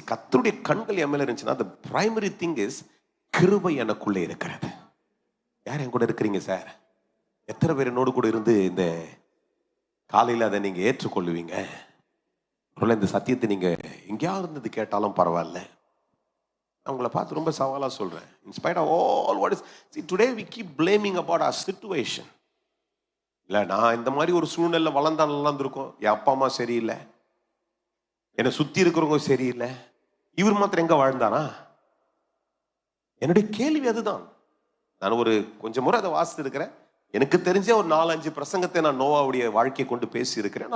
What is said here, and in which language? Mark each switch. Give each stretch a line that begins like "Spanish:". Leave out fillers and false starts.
Tamil: கர்த்தருடைய கண்கள் என் மேல இருந்துச்சுன்னா
English: the primary thing is
Tamil: கிருபை எனக்குள்ளே இருக்கிறது. யார் என் கூட இருக்கிறீங்க சார்? எத்தனை பேர் என்னோடு கூட இருந்து இந்த காலையில் அதை நீங்க ஏற்றுக்கொள்ளுவீங்க? இந்த சத்தியத்தை நீங்க எங்கேயாவது இருந்தது கேட்டாலும் பரவாயில்ல. நான் உங்களை பார்த்து ரொம்ப சவாலா சொல்றேன்.
English: In spite of all what is, see today we keep blaming about our situation.
Tamil: இல்ல, நான் இந்த மாதிரி ஒரு சூழ்நிலை வளர்ந்தாலும் இருக்கும், என் அப்பா அம்மா சரியில்லை, என்னை சுத்தி இருக்கிறவங்க சரியில்லை, இவர் மாத்திரம் எங்க வாழ்ந்தானா? என்னுடைய கேள்வி அதுதான். நான் ஒரு கொஞ்சம் முறை அதை வாசித்து இருக்கிறேன். எனக்கு தெரிஞ்ச ஒரு 4-5 பிரசங்கத்தை நான் நோவாவுடைய வாழ்க்கையை கொண்டு பேசி இருக்கிறேன்.